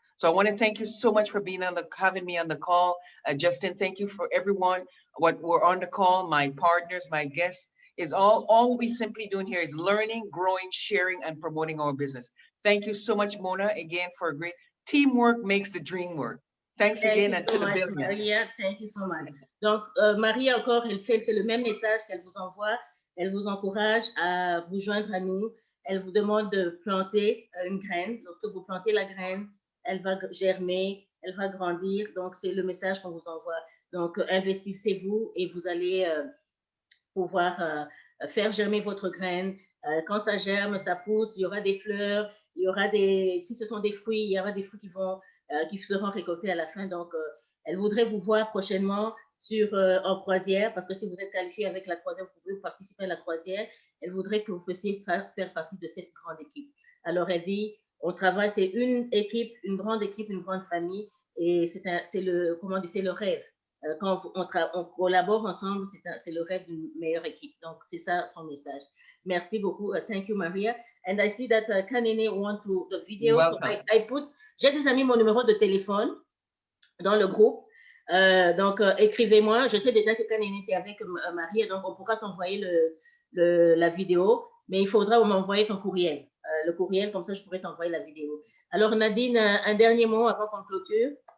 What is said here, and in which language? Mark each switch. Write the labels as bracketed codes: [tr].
[en] So I want to thank you so much for being having me on the call. Justin, thank you for everyone. What we're on the call, my partners, my guests, is all we simply doing here is learning, growing, sharing, and promoting our business. Thank you so much, Mona, again, for a great teamwork makes the dream work. Thanks again and to the billion. Maria, thank you so much. [fr] Donc, Maria, encore, c'est le même message qu'elle vous envoie. Elle vous encourage à vous joindre à nous. Elle vous demande de planter une graine. Lorsque vous plantez la graine, elle va germer, elle va grandir. Donc, c'est le message qu'on vous envoie. Donc, investissez-vous et vous allez pouvoir faire germer votre graine. Quand ça germe, ça pousse, il y aura des fleurs, il y aura des, si ce sont des fruits, il y aura des fruits qui seront récoltés à la fin. Donc, elle voudrait vous voir prochainement en croisière, parce que si vous êtes qualifié avec la croisière, vous pouvez participer à la croisière. Elle voudrait que vous puissiez faire partie de cette grande équipe. Alors, elle dit, on travaille, c'est une équipe, une grande famille, et c'est le rêve. Quand on collabore ensemble, c'est le rêve d'une meilleure équipe. Donc, c'est ça son message. Merci beaucoup. [en] Thank you, Maria. And I see that Kanene want to the video. [fr] So j'ai déjà mis mon numéro de téléphone dans le groupe. Donc, écrivez-moi. Je sais déjà que Kanene, c'est avec Maria, donc on pourra t'envoyer la vidéo, mais il faudra m'envoyer ton courriel. Le courriel, comme ça, je pourrais t'envoyer la vidéo. Alors, Nadine, un dernier mot avant qu'on clôture.